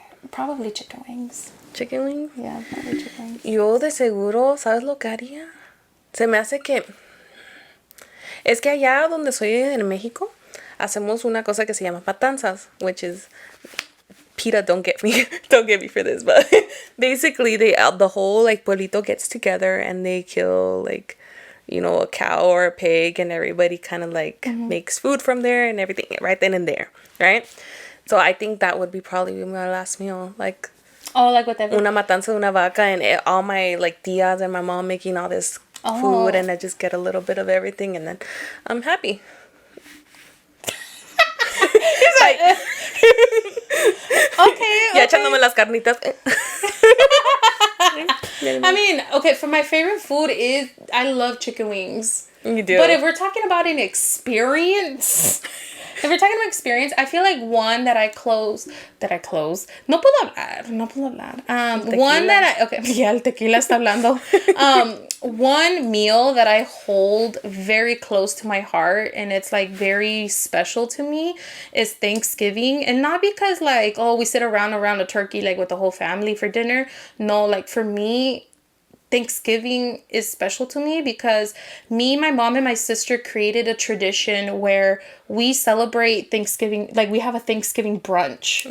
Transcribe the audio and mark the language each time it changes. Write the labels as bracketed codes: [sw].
[en] Probably chicken wings. ¿Chicken wings? Yeah, probably chicken wings. [es] Yo de seguro, ¿sabes lo que haría? Se me hace que... Es que allá donde soy en México, hacemos una cosa que se llama matanzas, [en] which is... Peta, don't get me for this, but basically the whole like pueblito gets together and they kill like, you know, a cow or a pig, and everybody kind of like makes food from there and everything right then and there, right? So I think that would be probably my last meal, like whatever. [es] Una matanza de una vaca, [en] and all my like tias and my mom making all this food, and I just get a little bit of everything, and then I'm happy. Like, okay. [es] Ya echándome las carnitas. [en] I mean, okay, for my favorite food is, I love chicken wings. You do. But if we're talking about an experience, I feel like one that I close. [es] No puedo hablar. [en] One that [es] ya el tequila está hablando. [en] One meal that I hold very close to my heart, and it's like very special to me, is Thanksgiving. And not because like, oh, we sit around a turkey like with the whole family for dinner. No, like for me, Thanksgiving is special to me because me, my mom, and my sister created a tradition where we celebrate Thanksgiving, like we have a Thanksgiving brunch.